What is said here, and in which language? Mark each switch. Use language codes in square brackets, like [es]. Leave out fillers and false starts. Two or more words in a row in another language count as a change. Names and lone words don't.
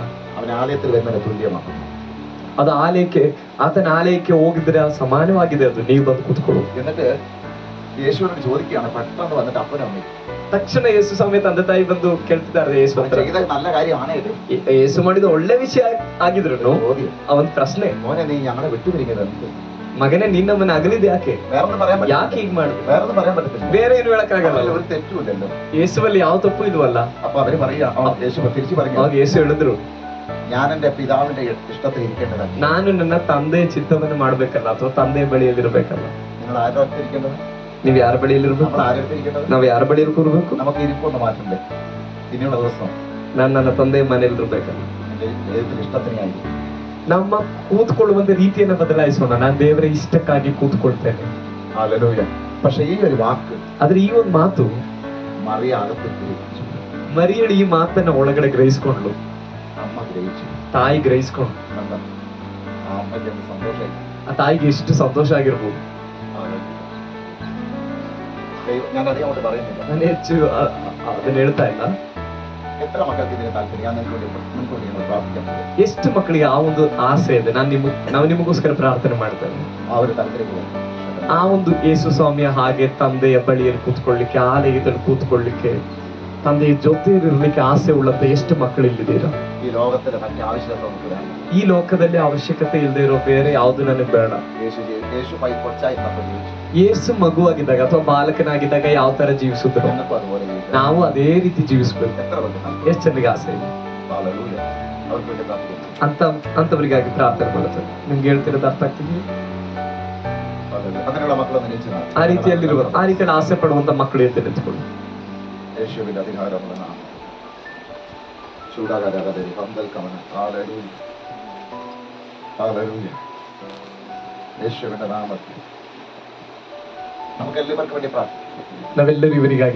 [ml] അവൻ ആലയത്തിൽ വരുന്നതിന് തുല്യമാണ്. [kn] ಅದು ಆತನ ಆಲಯಕ್ಕೆ ಹೋಗಿದ್ರೆ ಸಮಾನವಾಗಿದೆ ಅದು. ನೀವು ಬಂದು ಕೂತ್ಕೊಳ್ಳು. [ml] എന്നിട്ട് യേശുവിനോട് ചോദിക്കുകയാണ്, പെട്ടെന്ന് വന്നിട്ട് അപ്പനും അമ്മയും. [kn] ತಕ್ಷಣ ಯೇಸು ಸಮೇತ ತಂದೆ ತಾಯಿ ಬಂದು ಕೇಳ್ತಿದ್ದಾರೆ ಯೇಸು [ml] അവൻ [kn] ಹತ್ರ. [ml] ചെയ്ത നല്ല കാര്യമാണ് ഇത്. [kn] ಯೇಸು ಮಾಡಿದ ಒಳ್ಳೆ ವಿಷಯ ಆಗಿದ್ರು [ml] ചോദ്യം, [kn] ಅವನ್ ಪ್ರಶ್ನೆ, [ml] മോനെ നീ ഞങ്ങളെ വിട്ടുപിരിക്കുന്നത് [kn] ಮಗನೇ ನೀನ್ ನಮ್ಮನ್ನ ಅಗಲಿದ ಯಾಕೆ? [ml] വേറൊന്നും പറയാൻ പറ്റില്ല. [kn] ಯಾಕೆ ಹೀಗ್ ಮಾಡಿದ್ರು? [ml] വേറൊന്നും പറയാൻ പറ്റത്തില്ല. [kn] ಬೇರೆ ಏನು ಹೇಳಕ್ಕಾಗಲ್ಲ. [ml] ഒരു തെറ്റുമില്ലല്ലോ. [kn] ಯೇಸುವಲ್ಲಿ ಯಾವ ತಪ್ಪು ಇಲ್ವಲ್ಲ. [ml] അപ്പൊ അവര് പറയാ, യേശു തിരിച്ചു പറഞ്ഞു, [kn] ಅವಾಗ ಯೇಸು ಹೇಳಿದ್ರು, [ml] ഞാൻ എന്റെ പിതാവിന്റെ ഇഷ്ടത്തിൽ ഇരിക്കേണ്ടതല്ല. [kn] ನಾನು ನನ್ನ ತಂದೆಯ ಚಿತ್ತವನ್ನು ಮಾಡ್ಬೇಕಲ್ಲ, ಅಥವಾ ತಂದೆಯ ಬಳಿಯಲ್ಲಿರ್ಬೇಕಲ್ಲ. [ml] നിങ്ങൾ ആരുടെ ഇരിക്കേണ്ടത്? [kn] ನೀವ್ ಯಾರ ಬಳಿಯಲ್ಲಿರ್ಬೇಕು? [ml] നമ്മൾ ആരുടെ ഇരിക്കേണ്ടത്? [kn] ನಾವ್ ಯಾರ ಬಳಿಯಲ್ಲಿ ಕೂರ್ಬೇಕು? [ml] നമുക്ക് ഇരിപ്പൊന്ന് മാറ്റണ്ടേ? ഇനിയുള്ള ദിവസം [kn] ನಾನ್ ನನ್ನ ತಂದೆಯ ಮನೆಯಲ್ಲಿ ಇರ್ಬೇಕಲ್ಲ. [ml] എന്റെ ദൈവത്തിന്റെ ഇഷ്ടത്തിനായിരിക്കും. [kn] ನಮ್ಮ ಕೂತ್ಕೊಳ್ಳುವಂತ ರೀತಿಯನ್ನ ಬದಲಾಯಿಸೋಣ. ನಾನ್ ದೇವರ ಇಷ್ಟಕ್ಕಾಗಿ ಕೂತ್ಕೊಳ್ತೇನೆ. [ml] ഹല്ലേലൂയ. പക്ഷെ ഈ ഒരു വാക്ക് [kn] ಆದ್ರೆ ಈ ಒಂದು ಮಾತು [ml] മറിയ അകത്ത് ഗ്രഹിച്ചു. [kn] ಮರಿಯಳು ಈ ಮಾತನ್ನ ಒಳಗಡೆ ಗ್ರಹಿಸ್ಕೊಂಡ್ಲು. [ml] അമ്മ ഗ്രഹിച്ചു. [kn] ತಾಯಿ ಗ್ರಹಿಸ್ಕೊಂಡ್ಲು. [ml] കണ്ടോ? ആ അമ്മയ്ക്ക് എന്ത് സന്തോഷമായി. [kn] ಆ ತಾಯಿಗೆ ಎಷ್ಟು ಸಂತೋಷ ಆಗಿರ್ಬೋದು. [ml] ഞാൻ അധികം അങ്ങോട്ട് പറയുന്നില്ല. [kn] ನಾನು ಹೆಚ್ಚು ಅದನ್ನ ಹೇಳ್ತಾ ಇಲ್ಲ. [ml] എത്ര മക്കൾക്ക് ഇതിന് താല്പര്യം? ഞാൻ മുൻകൂട്ടി നിങ്ങൾ പ്രാർത്ഥിക്കാൻ പോകും. [kn] ಎಷ್ಟು ಮಕ್ಕಳಿಗೆ ಆ ಒಂದು ಆಸೆ ಇದೆ? ನಾವು ನಿಮಗೋಸ್ಕರ ಪ್ರಾರ್ಥನೆ ಮಾಡ್ತೇವೆ. [ml] ആ ഒരു താല്പര്യം [kn] ಆ ಒಂದು ಯೇಸು ಸ್ವಾಮಿಯ ಹಾಗೆ ತಂದೆಯ ಬಳಿಯಲ್ಲಿ ಕೂತ್ಕೊಳ್ಳಿಕ್ಕೆ, ಆಲಯದಲ್ಲಿ ಕೂತ್ಕೊಳ್ಳಿಕ್ಕೆ, ತಂದೆಯ ಜೊತೆಯಲ್ಲಿರ್ಲಿಕ್ಕೆ ಆಸೆ ಉಳ್ಳಂತ ಎಷ್ಟು ಮಕ್ಕಳು ಇಲ್ಲಿದ್ದೀರಾ? [ml] ഈ ലോകത്തിലെ മറ്റു ആവശ്യകത നമുക്ക് വേണം. [kn] ಈ ಲೋಕದಲ್ಲಿ ಅವಶ್ಯಕತೆ ಇಲ್ಲದೆ ಇರೋ ಬೇರೆ ಯಾವ್ದು ನನಗೆ ಬೇಡ. [ml] യേശു കൊച്ചായി നമ്മൾ ജീവിച്ചു. [kn] ಯೇಸು ಮಗುವಾಗಿದ್ದಾಗ ಅಥವಾ ಬಾಲಕನಾಗಿದ್ದಾಗ ಯಾವ ತರ ಜೀವಿಸಿದ್ರು [ml] ഞങ്ങൾക്കും അതുപോലെ ജീവിക്കണം. [kn] ನಾವು ಅದೇ ರೀತಿ ಜೀವಿಸ್ಬೇಕು. [ml] എത്ര വെക്കണം? [kn] ಎಷ್ಟು ಜನರಿಗೆ ಆಸೆ ಇದೆ? [ml] ഹല്ലേലൂയ. അവർക്ക് വേണ്ടി പ്രാർത്ഥിക്കുന്നു. [kn] ಅಂತವರಿಗಾಗಿ ಪ್ರಾರ್ಥನೆ ಮಾಡುತ್ತೆ. ನಿಮ್ಗೆ ಹೇಳ್ತಿರೋದು ಅರ್ಥ ಆಗ್ತಿದೆಯಾ? [ml] ഹല്ലേലൂയ. അങ്ങനെയുള്ള മക്കളൊന്നും നിശ്ചയം. [kn] ಆ ರೀತಿಯಲ್ಲಿ ಆಸೆ ಪಡುವಂತ ಮಕ್ಕಳು ಎದ್ದು ನಿಂತ್ಕೊಳ್ಳಿ. [ml] യേശുവിന്റെ അധികാരമുള്ള നാമം. ചൂടാകാരാകതരി പന്തൽ കമന. ഹല്ലേലൂയ. ഹല്ലേലൂയ. യേശുവിന്റെ നാമത്തിൽ നമുക്ക് എല്ലാവർക്കും വേണ്ടി പ്രാർത്ഥിക്കാം. [kn] ನಾವೆಲ್ಲರೂ ಇವರಿಗಾಗಿ